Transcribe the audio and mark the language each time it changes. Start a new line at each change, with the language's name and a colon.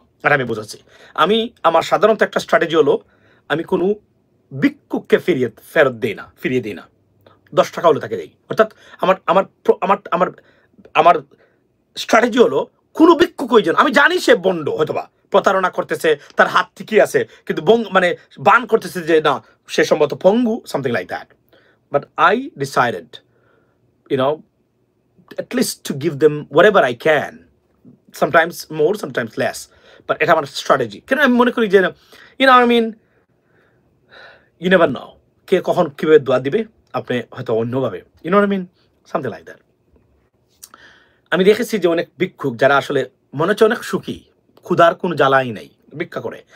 Bangla: আর আমি বোঝাচ্ছি, আমি আমার সাধারণত একটা স্ট্র্যাটেজি হলো, আমি কোনো ভিক্ষুককে ফিরিয়ে দিই না। 10 টাকা হলে তাকে দেই। অর্থাৎ আমার আমার আমার আমার আমার স্ট্র্যাটেজি হলো, কোনো ভিক্ষুক ওই জন্য, আমি জানি সে বন্ড, হয়তোবা প্রতারণা করতেছে, তার হাত ঠিকই আছে, কিন্তু মানে বান করতেছে যে না সে সম্ভবত পঙ্গু,
English: Something like that. But I decided, at least to give them whatever I can, sometimes more, sometimes less, but
Bangla: এটা আমার স্ট্র্যাটেজি। কেন আমি মনে করি যে
English: I mean, you never know
Bangla: কে কখন কিভাবে দোয়া দিবে, আপনি হয়তো অন্যভাবে,
English: what I mean, something like that.
Bangla: আমি দেখেছি যে অনেক ভিক্ষুক যারা আসলে মনে হচ্ছে অনেক সুখী, ক্ষুধার কোনো জ্বালাই নেই, ভিক্ষা করে।